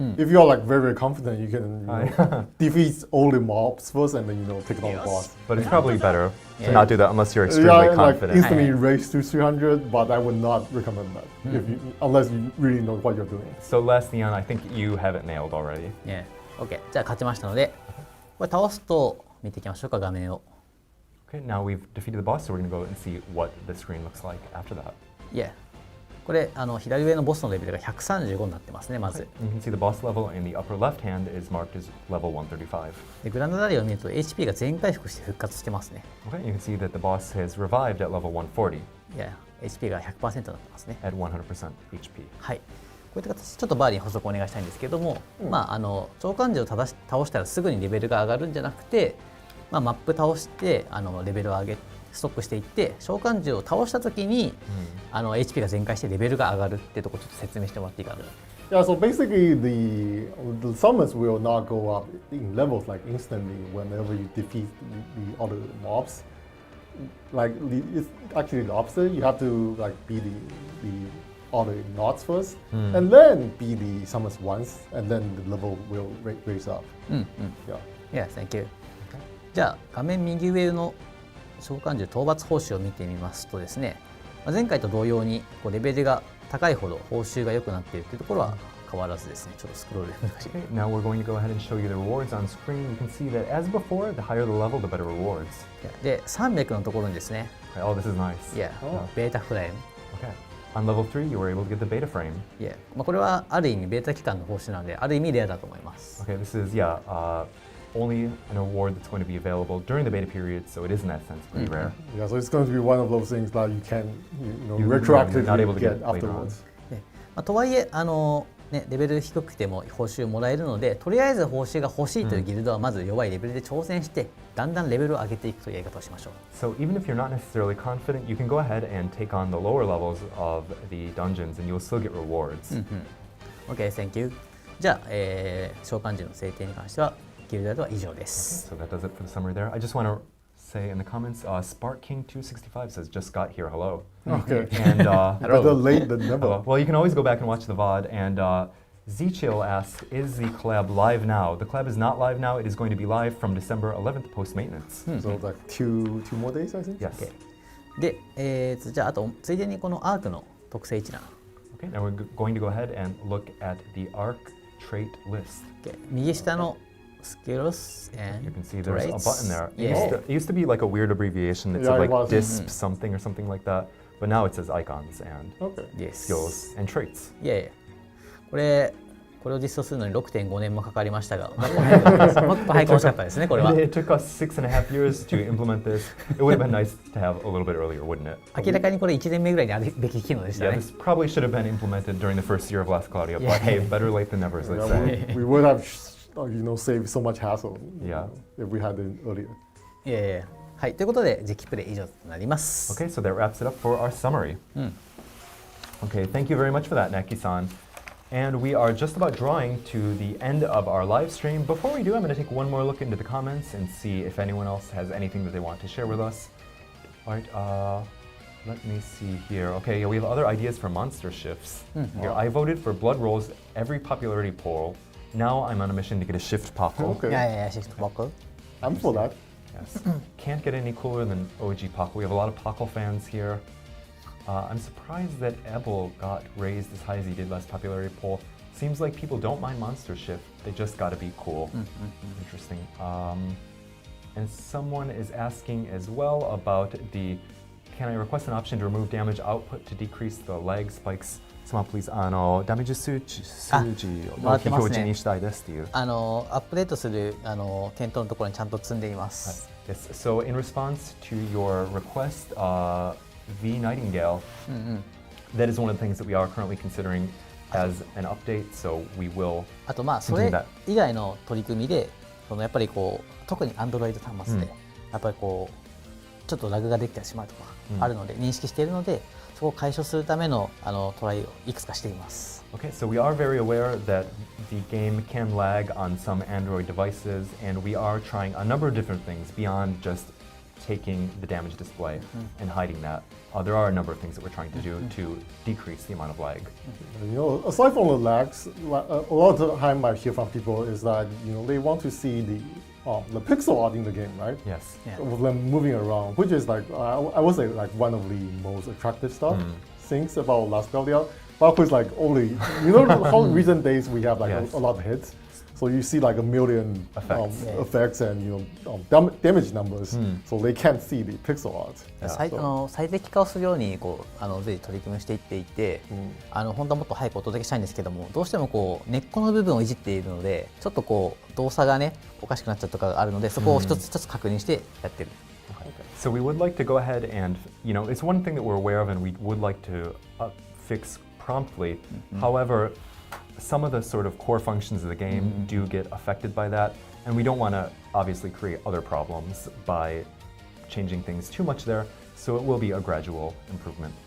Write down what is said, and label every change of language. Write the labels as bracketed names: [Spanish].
[English] if you're like very confident, you can defeat all the mobs first and then take down the boss. But it's probably better to Yeah. not do that unless you're extremely Yeah, like confident. instantly raise to 300, but I would not recommend that unless you really know what you're doing. So last Eon, I think you have it nailed already. Yeah. OK。 [Japanese] じゃあ勝ちましたので、これ倒すと見ていきましょうか、画面を。 [English] Okay, now we've defeated the boss, so we're going to go and see what the screen looks like after that. Yeah。 [Japanese] これ左上のボスのレベルが135になってますね、まず。 [English] You can see the boss level in the upper left hand is marked as level 135. [Japanese] でグランドダリアを見ると HP が全回復して復活してますね。 [English] Okay, you can see that the boss has revived at level 140 Yeah。 [Japanese] HP が 100% になってますね。 [English] at 100% HP. [Japanese] はい。こういった形、ちょっとバーに補足お願いしたいんですけども、召喚獣を倒したらすぐにレベルが上がるんじゃなくて、マップ倒してレベルを上げストックしていって、召喚獣を倒したときに、HP が全開してレベルが上がるっていうところをちょっと説明してもらっていいかな。 [English] Yeah, so basically the summons will not go up in levels like instantly whenever you defeat the other mobs. Like it's actually the opposite. You have to like be the other nodes first, and then be the summons once, and then the level will raise up. Yeah. Yeah, thank you. [Japanese] じゃあ画面右上の召喚獣討伐報酬を見てみますとですね、前回と同様にレベルが高いほど報酬が良くなっているというところは変わらずですね。ちょっとスクロール難しい。 [English] Okay, now we're going to go ahead and show you the rewards on screen. You can see that as before, the higher the level, the better rewards. [Japanese] で、300のところにですね、 [English] Okay, oh, this is nice. [Japanese] Yeah, ベータフレーム。 [English] Okay. On level 3, you were able to get the beta frame. Yeah. [Japanese] これはある意味ベータ期間の報酬なので、ある意味レアだと思います。 [English] Okay, this is, only an award that's going to be available during the beta period, so it is in that sense pretty rare. Yeah, so it's going to be one of those things that you can, You're retroactively not able to get get later on. afterwards. [Japanese] とはいえレベル低くても報酬もらえるので、とりあえず報酬が欲しいというギルドはまず弱いレベルで挑戦して、だんだんレベルを上げていくというやり方をしましょう。 [English] So even if you're not necessarily confident, you can go ahead and take on the lower levels of the dungeons and you'll still get rewards. OK, thank you. じゃあ、召喚獣の制定に関してはギルドでは以上です。 So that does it for the summary there. I just want to say in the comments, Spark King 265 says just got here. Hello. Okay. And Better late than never. hello. Well, you can always go back and watch the VOD. And Zichil asks, is the collab live now? The collab is not live now. It is going to be live from December 11th post maintenance. So like two more days, I think. Yes. [Japanese] OK で、じゃああとついでにこのアークの特性一覧。 [English] Okay. Now we're going to go ahead and look at the ARC trait list. [Japanese] OK 右下のskills and [English] You can see there's a button there. Yeah. It used to be like a weird abbreviation that Yeah, said it like was. DISP something or something like that. But now it says icons and Okay. Yes. skills and traits. [Japanese] いやいや、これを実装するのに 6.5 年もかかりましたが、もっと早く欲しかったですね、これは。 [English] It took us 6.5 years to implement this. It would have been nice to have a little bit earlier, wouldn't it? [Japanese] 明らかにこれ1年目ぐらいにあるべき機能でした [English] Yeah, [Japanese] ね。 [English] this probably should have been implemented during the first year of Last Cloudia. But hey, better late than never, as they Yeah, say. we would have, saved so much hassle. Yeah. If we had it earlier. [Japanese] いやいや、はい、ということで、実機プレイ以上となります。 [English] Okay, so that wraps it up for our summary. Okay, thank you very much for that, Knacky-san. And we are just about drawing to the end of our live stream. Before we do, I'm going to take one more look into the comments and see if anyone else has anything that they want to share with us. All right, let me see here. Okay, we have other ideas for monster shifts. Here, I voted for blood rolls every popularity poll. Now I'm on a mission to get a shift Paco. [Japanese] い [English] Okay. [Japanese] やいや、シフト僕。 [English] I'm for that. Yes. Can't get any cooler than OG Paco. We have a lot of Paco fans here. I'm surprised that Ebel got raised as high as he did last popularity poll. Seems like people don't mind monster shift. They just got to be cool. Interesting. And someone is asking as well about can I request an option to remove damage output to decrease the lag spikes? Someone please, [Japanese] ダメージ数値を表示にしたいですっていう。アップデートする店頭のところにちゃんと積んでいます。 [English] Yes. So in response to your request, V Nightingale, that is one of the things that we are currently considering as an update. So we will. [Japanese] あとそれ以外の取り組みでそのやっぱりこう特に Android 端末で、やっぱりこうちょっとラグができてしまうとかあるので、認識しているので、そこを解消するためのトライをいくつかしています。 [English] Okay, so we are very aware that the game can lag on some Android devices, and we are trying a number of different things beyond just taking the damaged display and hiding that. There are a number of things that we're trying to do to decrease the amount of lag. You know, aside from the lags, a lot of the time I hear from people is that they want to see the pixel art in the game, right? Yes. Yeah. With them moving around, which is like I would say like one of the most attractive things about Last Cloudia. But of course, like only how recent days we have like a lot of hits. So you see like a million effects and damage numbers, so they can't see the pixel art. [Japanese] 最適化をするように随時取り組みをしていっていて、本当はもっと早くお届けしたいんですけども、どうしても根っこの部分をいじっているので、ちょっと動作がねおかしくなっちゃうとかがあるので、そこを一つ一つ確認してやってる。 [English] So we would like to go ahead and it's one thing that we're aware of and we would like to fix promptly. However, some of the sort of core functions of the game do get affected by that, and we don't want to obviously create other problems by changing things too much there, so it will be a gradual improvement.